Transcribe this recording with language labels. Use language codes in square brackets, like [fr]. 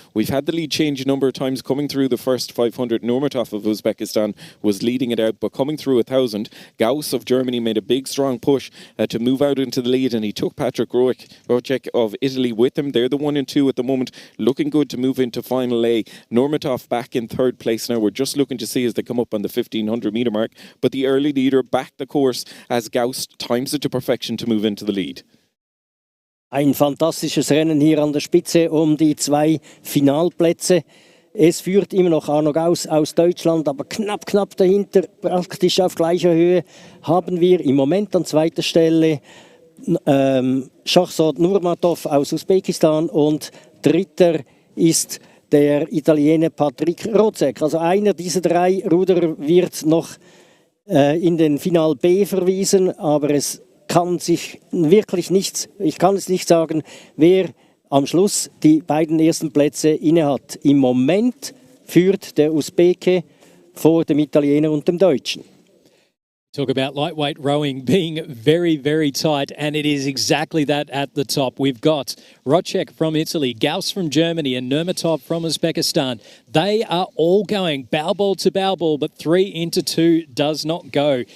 [en] We've had the lead change a number of times coming through the first 500. Nurmatov of Uzbekistan was leading it out, but coming through 1,000, Gauss of Germany made a big, strong push to move out into the lead, and he took Patrick Roach of Italy with him. They're the 1 and 2 at the moment, looking good to move into final A. Nurmatov back in 3rd place now. We're just looking to see as they come up on the 1,500 metre mark, but the early leader back the course as Gauss times it to perfection to move into the lead. [de] Ein fantastisches Rennen hier an der Spitze um die 2 Finalplätze. Es führt immer noch Arno Gauss aus Deutschland, aber knapp dahinter, praktisch auf gleicher Höhe, haben wir im Moment an 2. Stelle Shahzad Nurmatov aus Usbekistan, und 3. ist der Italiener Patrick Rozek. Also einer dieser 3 Ruderer wird noch in den Final B verwiesen, aber es kann sich wirklich nichts, ich kann es nicht sagen, wer am Schluss die beiden ersten Plätze innehat. Im Moment führt der Usbeke vor dem Italiener und dem Deutschen. [en] Talk about lightweight rowing being very, very tight, and it is exactly that at the top. We've got Rocek from Italy, Gauss from Germany, and Nurmatov from Uzbekistan. They are all going bow ball to bow ball, but 3 into 2 does not go.